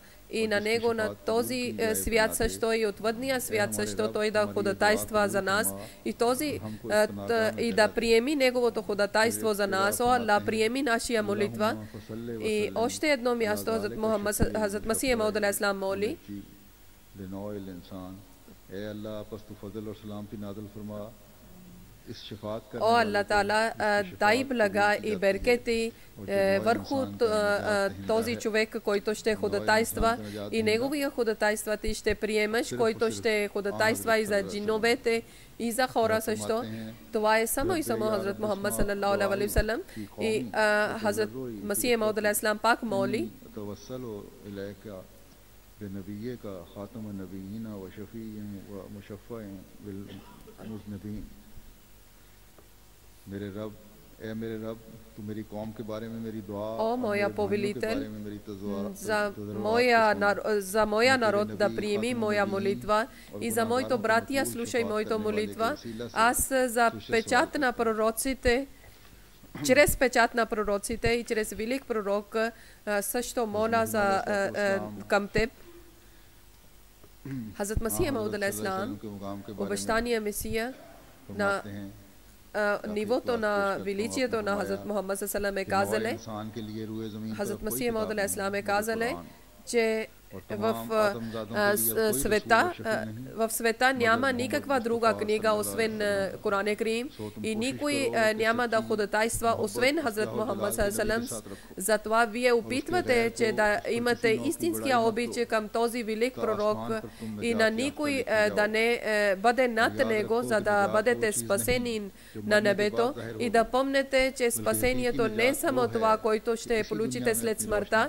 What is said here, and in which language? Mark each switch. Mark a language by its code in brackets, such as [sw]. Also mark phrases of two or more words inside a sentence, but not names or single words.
[bg] И на него, на този свят също и отвъдния свят също, той да ходатайства за нас и да приеми неговото ходатайство за нас. О Аллах, приеми нашия молитва. И още едно място Хазрат Масих Мауд [ar] عليه السلام [bg] моли: О Аллах Таала, дай блага и беркети върху този човек, който ще ходатайства, и неговия ходатайства ти ще приемеш, който ще ходатайства и за джиновете, и за хора също. Това е само и само Хазрат Мухаммад [ar] صلى الله عليه وسلم. [bg] И Хазрат Масих Мауд [ar] عليه السلام [bg] пак моли: О моя повелител, за моя народ да приеми моя молитва, и за моето братия слушай моята молитва. Аз за печат на пророците, чрез печат на пророците и чрез велик пророк също моля към теб. Хазрат Масих Мауд [ar] عليه السلام, [bg] обещания Месия, на нивото на величието на Хазрат Мухаммад саллаллаху е казали, Хазрат Масих Мауд [ar] عليه السلام [bg] е казали, че в света няма никаква друга книга, освен Коран Карим, и никой няма да ходатайства, освен Хазрат Мухаммад саллаллаху. Затова вие опитвате, че да имате истинския обич към този велик пророк и на никой да не бъде над него, за да бъдете спасени на небето, и да помнете, че спасението не е само това, което ще получите след смъртта.